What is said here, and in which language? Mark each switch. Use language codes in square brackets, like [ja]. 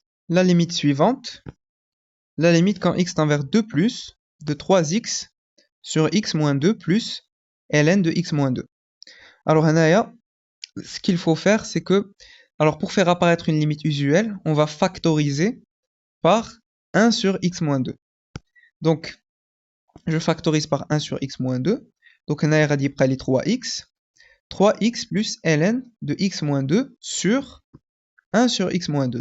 [fr] La limite suivante, la limite quand x tend vers 2 plus de 3x sur x moins 2 plus ln de x moins 2. Alors هنايا, ce qu'il faut faire, c'est que, alors pour faire apparaître une limite usuelle, on va factoriser par 1 sur x moins 2. Donc, je factorise par 1 sur x moins 2. [ar] Donc هنايا غادي يبقى لي 3x. [fr] 3x plus ln de x moins 2 sur 1 sur x moins 2.